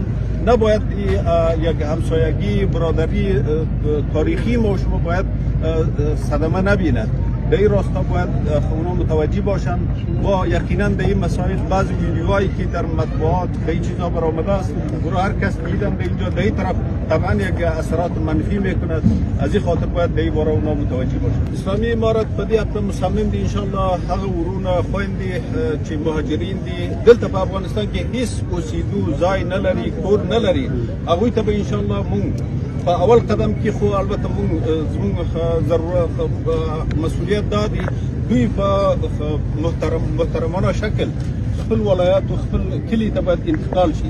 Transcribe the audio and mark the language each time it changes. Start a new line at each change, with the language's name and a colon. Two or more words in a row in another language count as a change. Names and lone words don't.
Persian: نباید یک همسایگی برادری تاریخی ما و شما باید صدمه نبیند. در این راستا باید اونا متوجه باشند و یقینا در این مسائل بعضی ویدیوهایی که در مطبوعات به این چیزا برآمده است او هر کس دیدم در اینجا در این طرف طبعا یک اثرات منفی میکند. از این خاطر باید در این باره اونا متوجه باشند.
Pashto: اسلامی امارت په دې هفته مصمم دي انشاءالله هغه ورونه خويندې چې مهاجرین دي دلته په افغانستان کې هیڅ اوسېدو ځای نه لري کور نه لري هغوی ته به انشاءالله مونږ په اول قدم کې خو البته زموږ مسؤلیت دا دی دوی په محترمانه شکل خپل ولایت او خپل کلي ته باید انتقال شي.